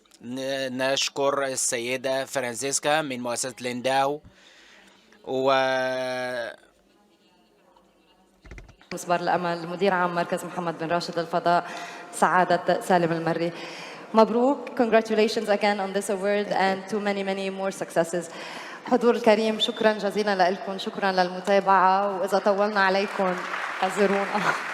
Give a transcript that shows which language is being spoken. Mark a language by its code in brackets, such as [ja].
[ar] نشكر السيدة فرانسيسكا من مؤسسة لينداو مسبار الأمل، مدير عام مركز محمد بن راشد للفضاء، سعادة سالم المري. مبروك. [en] Congratulations again on this award and to many more successes. [ar] حضور الكريم، شكرا جزيلا لكم، شكرا للمتابعة، وإذا طولنا عليكم اعذرونا.